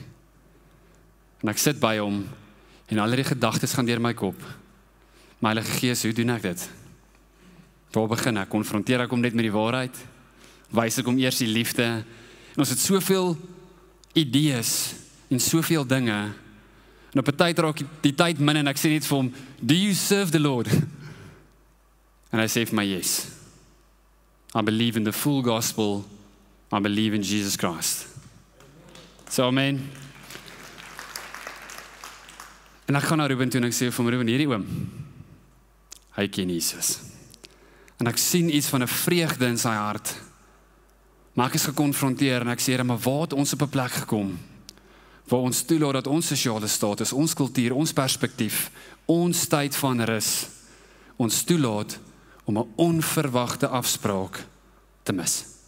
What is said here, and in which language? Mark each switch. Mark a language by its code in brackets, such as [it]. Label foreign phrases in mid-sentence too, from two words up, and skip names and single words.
[af] En ek sit by hom, en al die gedagtes gaan deur my kop, maar Heilige Gees, hoe doen ek dit? Waar begin ek? Konfronteer ek hom net met die waarheid? Wys ek hom eers die liefde? En ons het soveel idees, en soveel dinge, en op 'n tyd raak die tyd min, en ek sê net vir hom, [en] do you serve the Lord? [af] En hy sê vir my, [en] yes. I believe in the full gospel, I believe in Jesus Christ. So, amen. [af] En ek gaan na Ruben toe, en ek sê vir hom, Ruben, hierdie oom, hy ken Jesus. En ek sien iets van 'n vreugde in sy hart, maar ek is gekonfronteer, en ek sê, maar waar het ons op 'n plek gekom, waar ons toelaat dat ons sosiale status, ons kultuur, ons perspektief, ons tyd van rus, ons toelaat om 'n onverwagte afspraak te mis.